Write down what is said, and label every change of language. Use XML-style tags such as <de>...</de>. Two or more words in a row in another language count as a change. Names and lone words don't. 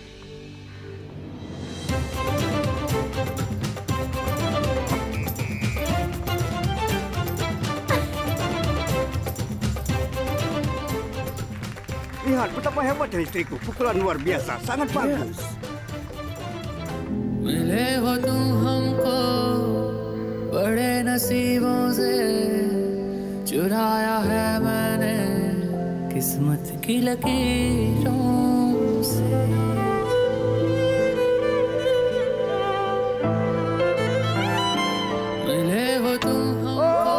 <id>Lihat betapa hebatnya istriku. Pukulan luar biasa, sangat bagus.</id> <hi>मिले हो तुम हमको बड़े नसीबों से चुराया है मैंने किस्मत की लकीरों से मिले हो तुम हमको</hi>